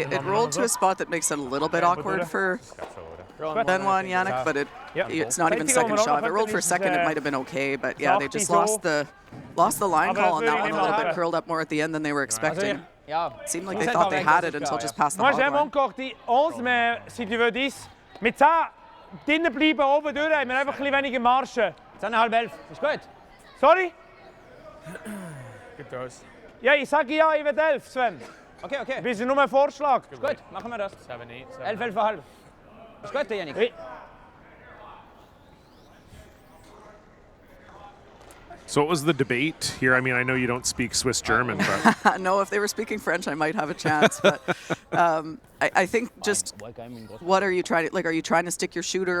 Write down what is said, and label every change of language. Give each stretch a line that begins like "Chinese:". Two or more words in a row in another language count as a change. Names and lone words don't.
English: It rolled to a spot that makes it a little bit awkward for Benoit and Yannick, but it's not even second shot. If it rolled for a second, it might have been okay, but yeah, they just lost the line call on that one a little bit, curled up more at the end than they were expecting. It seemed like they thought they had it until just past the hog line.
French: Moi, j'aime encore die 11, mais si tu veux 10,
Swiss German: mit 10 drinnen bleiben, oben durch, haben wir einfach ein bisschen weniger Marge. 10,5, ist gut. Sorry? Gibt es. Ja, ich sage ja, ich will 11, Sven. Okay. Das ist nur ein Vorschlag. Ist gut, machen wir das. 7, 8, 11,5. Ist gut, Yannick.
French: Oui.
English: So what was the debate here? I mean, I know you don't speak Swiss German, but... No, if they were speaking French, I might have a chance. But I think just what are you trying to, like, are you trying to stick your shooter?